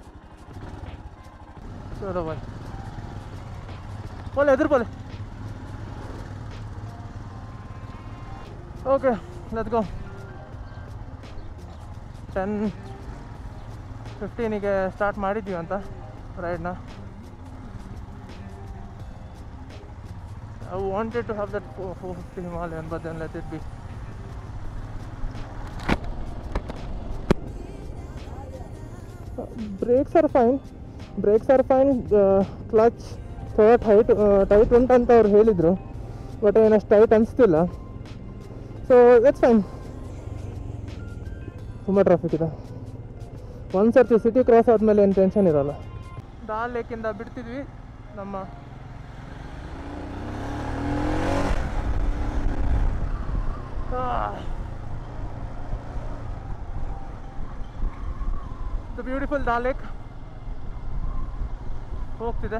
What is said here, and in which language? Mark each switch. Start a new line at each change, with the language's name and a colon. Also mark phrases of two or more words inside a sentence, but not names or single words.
Hindi: चलो भाई बोले इधर बोले.
English: okay let's go.
Kannada: 10:15 ಸ್ಟಾರ್ಟ್ ಮಾಡಿದ್ದೀವಿ ಅಂತ ರೈಡ್ನ.
English: I wanted to have that 450 Himalayan, but then let it be. Brakes are fine.
Kannada: ಕ್ಲಚ್ ಥೋड़ा ಟೈಟ್ ಉಂಟಂತ ಅವ್ರು ಹೇಳಿದರು, ಬಟ್ ಏನಷ್ಟು ಟೈಟ್ ಅನಿಸ್ತಿಲ್ಲ.
English: so it's fine.
Kannada: ತುಂಬ ಟ್ರಾಫಿಕ್ ಇದೆ. ಒಂದು ಸರ್ತಿ
English: city cross
Kannada: ಆದಮೇಲೆ ಏನು ಟೆನ್ಷನ್ ಇರೋಲ್ಲ. ದಾಲ್ ಲೇಕಿಂದ ಬಿಡ್ತಿದ್ವಿ ನಮ್ಮ
English: the beautiful
Kannada: ದಾಲ್ ಲೇಕ್ ಹೋಗ್ತಿದೆ.